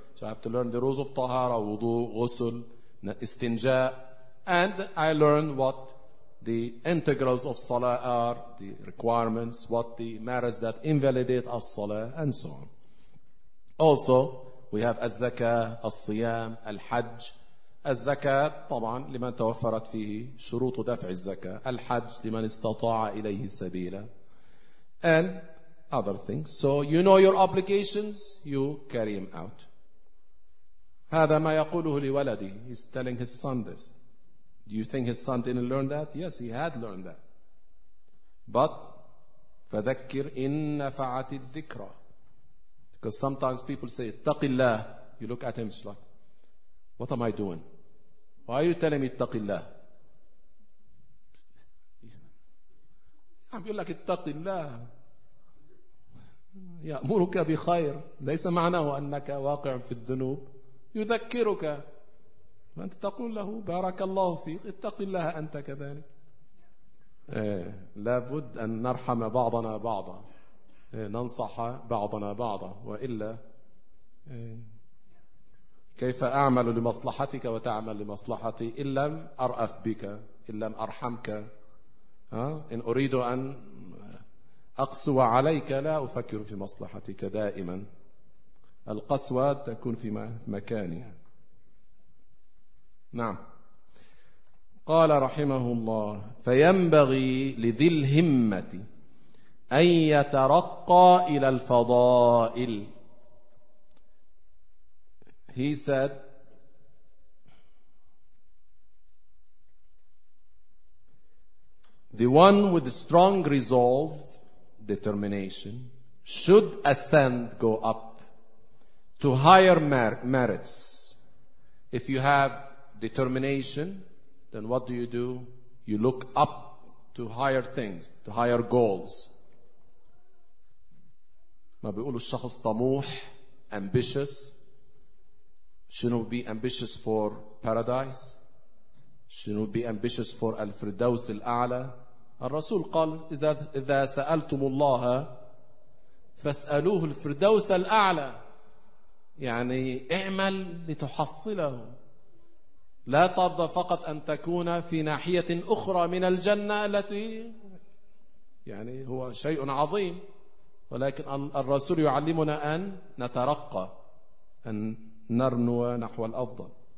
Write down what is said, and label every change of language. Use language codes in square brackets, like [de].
[en] So I have to learn the rules of tahara, wudu, ghusl, istinja, and I learn what the integrals of salah are, the requirements, what the matters that invalidate as salah, and so on. Also, we have al-zakah, al-siyam, al-hajj. [ar] Al-zakah, طبعاً, لمن توفرت فيه شروط دفع الزكاة. Al-hajj, لمن استطاع إليه سبيلا. [en] And other things. So you know your obligations, you carry them out. [ar] هذا ما يقوله لولدي. [en] He's telling his son this. Do you think his son didn't learn that? Yes, he had learned that. But [ar] فذكر إن نفعت الذكرى. [en] Because sometimes people say [ar] اتق الله. [en] You look at him, it's like, what am I doing? Why are you telling me [ar] اتق الله? [en] I'm feel like [ar] اتق الله. يأمرك بخير. ليس معناه أنك واقع في الذنوب. يذكرك. فأنت تقول له بارك الله فيك اتق الله أنت كذلك. لابد أن نرحم بعضنا بعضا. ننصح بعضنا بعضا. وإلا كيف أعمل لمصلحتك وتعمل لمصلحتي إن لم أرأف بك, إن لم أرحمك. إن أريد أن أقسو عليك لا أفكر في مصلحتك دائما. القسوة تكون في مكانها. نعم. قال رحمه الله: فينبغي لذي الهمة أن يترقى إلى الفضائل. [en] He said, the one with strong resolve, determination, should ascend, go up to higher merits. If you have determination, then what do? You look up to higher things, to higher goals. [ar] ما بيقولوا الشخص طموح, ambitious. [en] Shouldn't we be ambitious for paradise? Shouldn't we be ambitious for al-firdaws al-a'la? [ar] Al-Rasul qal, إِذَا سَأَلْتُمُ اللَّهَ فَاسْأَلُوهُ الْفِرْدَوْسَ الْأَعْلَى. يعني اعمل لتحصله, لا ترضى فقط أن تكون في ناحية أخرى من الجنة التي يعني هو شيء عظيم, ولكن الرسول يعلمنا أن نترقى, أن نرنو نحو الأفضل.